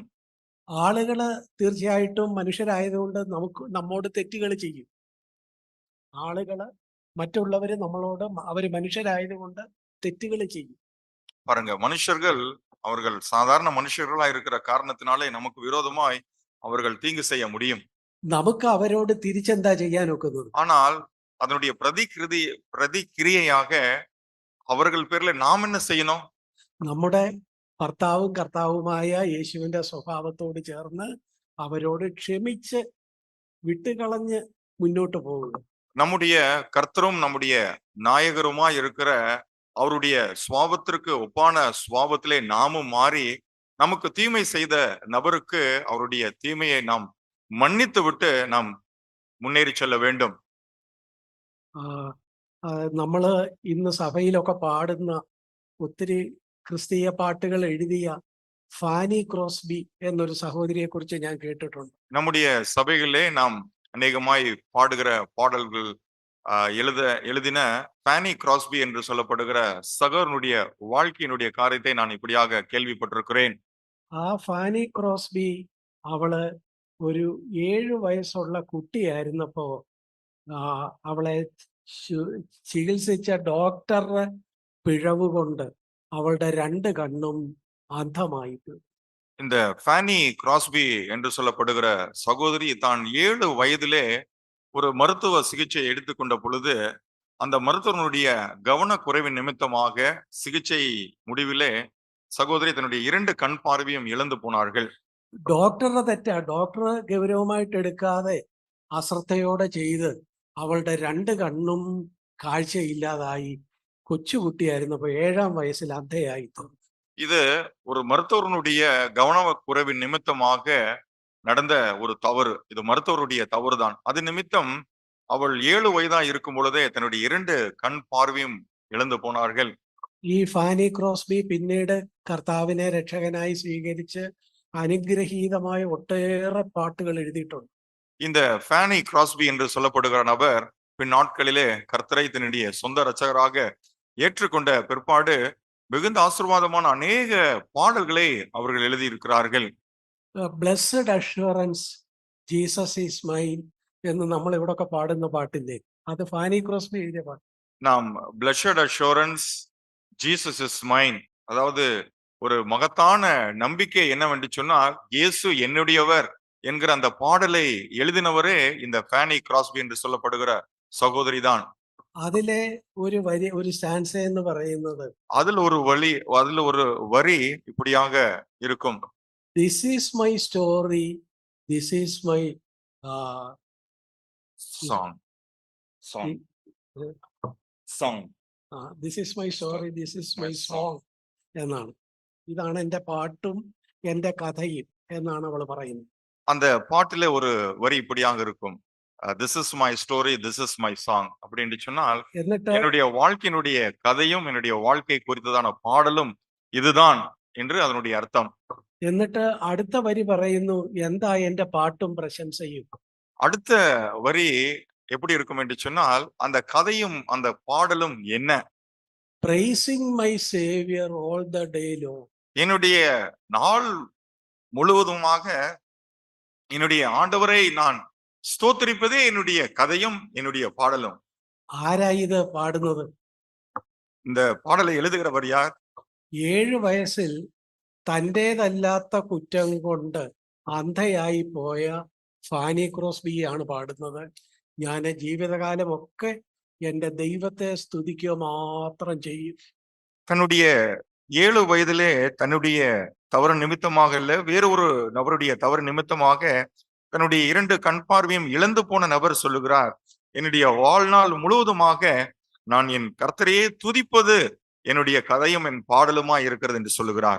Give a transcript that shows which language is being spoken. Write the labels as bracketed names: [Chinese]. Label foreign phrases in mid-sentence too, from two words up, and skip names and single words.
[Malayalam] ആളുകള് തീർച്ചയായിട്ടും മനുഷ്യരായതുകൊണ്ട് നമ്മോട് തെറ്റുകൾ ചെയ്യും. ആളുകള് മറ്റുള്ളവര് നമ്മളോട് അവര് മനുഷ്യരായതുകൊണ്ട് തെറ്റുകൾ ചെയ്യും. [Tamil] பாருங்க, மனுஷர்கள் அவர்கள் சாதாரண மனுஷர்களா இருக்கிற காரணத்தினாலே நமக்கு விரோதமாய் அவர்கள் தீங்கு செய்ய முடியும். [Malayalam] നമുക്ക് അവരോട് തിരിച്ചെന്താ ചെയ്യാൻ ഒക്കുന്നത്? [Tamil] ஆனால் அதனுடைய பிரதிக்கிரியையாக அவர்கள் பேர்ல நாம் என்ன செய்யணும்? [Malayalam] നമ്മുടെ ഭർത്താവും കർത്താവുമായ യേശുവിന്റെ സ്വഭാവത്തോട് ചേർന്ന് അവരോട് ക്ഷമിച്ച് വിട്ടുകളഞ്ഞ് മുന്നോട്ട് പോകുക. [Tamil] நம்முடைய கர்த்தரும் நம்முடைய நாயகருமாய் இருக்கிற அவருடைய சுவாபத்திற்கு ஒப்பான சுவாபத்திலே நாமும் மாறி நமக்கு தீமை செய்த நபருக்கு அவருடைய தீமையை நாம் மன்னித்து விட்டு நாம் முன்னேறி செல்ல வேண்டும். [Malayalam] നമ്മള് ഇന്ന് സഭയിലൊക്കെ പാടുന്ന ഒത്തിരി ക്രിസ്തീയ പാട്ടുകൾ എഴുതിയ ഫാനി ക്രോസ്ബി എന്നൊരു സഹോദരിയെ കുറിച്ച് ഞാൻ കേട്ടിട്ടുണ്ട്. [Tamil] நம்முடைய சபைகளிலே நாம் அநேகமாய் பாடுகிற பாடல்கள் எழுதின ஃபேனி கிராஸ்பி என்று சொல்லப்படுகிற சகோதரனுடைய வாழ்க்கையினுடைய காரியத்தை நான் இப்படியாக கேள்விப்பட்டிருக்கிறேன். [Malayalam] ആ ഫാനി ക്രോസ്ബി അവള് ഒരു 7 വയസ്സുള്ള കുട്ടിയായിരുന്നപ്പോ അവളെ ചികിത്സിച്ച ഡോക്ടറുടെ പിഴവ് കൊണ്ട് [Tamil] அவளுடைய 2 கண்ணும் அந்தமாயிட்டு. இந்த ஃபேனி கிராஸ்பி என்று சொல்லப்படுகிற சகோதரி தான் 7 வயதிலே ஒரு மருத்துவ சிகிச்சை எடுத்துக்கொண்ட பொழுது அந்த மருத்துவனுடைய கவனக்குறைவின் நிமித்தமாக சிகிச்சை முடிவிலே சகோதரி தன்னுடைய 2 கண் பார்வையும் இழந்து போனார்கள். [Malayalam] ഡോക്ടറുടെ തെറ്റാ. ഡോക്ടർ ഗൗരവമായിട്ട് എടുക്കാതെ അശ്രദ്ധയോടെ ചെയ്ത് അവളുടെ 2 കണ്ണും കാഴ്ചയില്ലാതായി. കൊച്ചുകുട്ടിയായിരുന്നപ്പോ 7ആം വയസ്സിൽ അന്ധയായി. [Tamil] இது ஒரு மருத்துவனுடைய கவனக்குறைவின் நிமித்தமாக நடந்த ஒரு தவறு. இது மருத்துவருடைய தவறுதான். அது நிமித்தம் அவள் 7 வயதா இருக்கும் பொழுதே தன்னுடைய 2 கண் பார்வையும் இழந்து போனார்கள். [Malayalam] ഈ ഫാനി ക്രോസ്ബി പിന്നീട് കർത്താവിനെ രക്ഷകനായി സ്വീകരിച്ച് അനുഗ്രഹീതമായ ഒട്ടേറെ പാട്ടുകൾ എഴുതിയിട്ടുണ്ട്. [Tamil] இந்த ஃபேனி கிராஸ்பி என்று சொல்லப்படுகிற நபர் பின் நாட்களிலே கர்த்தரை தன்னுடைய சொந்த இரட்சகராக ஏற்றுக்கொண்ட பிற்பாடு மிகுந்த ஆசீர்வாதமான அநேக பாடல்களை அவர்கள் எழுதியிருக்கிறார்கள். [Malayalam] ബ്ലെസ്ഡ് അഷ്വറൻസ് ജീസസ് ഈസ് മൈൻ എന്ന് നമ്മൾ ഇവിടൊക്കെ പാടുന്ന പാട്ടില്ലേ, അത് ഫാനി ക്രോസ്ബി എഴുതിയ പാട്ട്. [Tamil] நாம் பிளஷட் அஷூரன்ஸ் ஜீசஸ் இஸ் மைன், அதாவது ஒரு மகத்தான நம்பிக்கை என்னவென்று சொன்னால் இயேசு என்னுடையவர் என்கிற அந்த பாடலை எழுதினவரே இந்த ஃபேனி கிராஸ்பி என்று சொல்லப்படுகிற சகோதரி தான். [Malayalam] അതിലെ ഒരു വരി, ഒരു സ്റ്റാൻസ എന്ന് പറയുന്നത്, [Tamil] அதில் ஒரு வரி இப்படியாக இருக்கும். [English] This is my story, this is my song. this is my story, this is my song എന്നാണ്. [Malayalam] ഇതാണ് എൻ്റെ പാട്ടും എൻ്റെ കഥയും എന്നാണ് അവൾ പറയുന്നത്. [Tamil] அந்த பாட்டிலே ஒரு வரி இப்படியாக இருக்கும். [English] This is my story, this is my song [Tamil] அப்படின்னு சொன்னால் என்னுடைய வாழ்க்கையினுடைய கதையும் என்னுடைய வாழ்க்கை குறித்ததான பாடலும் இதுதான் என்று அதனுடைய அர்த்தம். [Malayalam] എന്നിട്ട് അടുത്ത വരി പറയുന്നു, എന്താ എൻ്റെ പാട്ടും പ്രശംസയും. [Tamil] அடுத்த வரி எப்படி இருக்கும் என்று சொன்னால் அந்த கதையும் அந்த பாடலும் என்ன? [English] Praising my Savior all the day long. [Tamil] என்னுடைய நாள் முழுவதுமாக என்னுடைய ஆண்டவரை நான் ஸ்தோத்திரிப்பதே என்னுடைய கதையும் என்னுடைய பாடலும். [Malayalam] ആരാ ഇത് പാടുന്നത്? [Tamil] இந்த பாடலை எழுதுகிறவர் யார்? [Malayalam] 7 വയസ്സിൽ തൻ്റേതല്ലാത്ത കുറ്റം കൊണ്ട് അന്ധയായി പോയ ഫാനി ക്രോസ്ബി ആണ് പാടുന്നത്. ഞാൻ ജീവിതകാലമൊക്കെ എന്റെ ദൈവത്തെ സ്തുതിക്കുക മാത്രം ചെയ്യും. [Tamil] தன்னுடைய 7 வயதிலே தன்னுடைய தவறு நிமித்தமாக இல்ல, வேறு ஒரு நபருடைய தவறு நிமித்தமாக தன்னுடைய 2 கண் பார்வையும் இழந்து போன நபர் சொல்லுகிறார், என்னுடைய வாழ்நாள் முழுவதுமாக நான் என் கர்த்தரையே துதிப்பது என்னுடைய கதையும் என் பாடலுமா இருக்கிறது என்று சொல்லுகிறார்.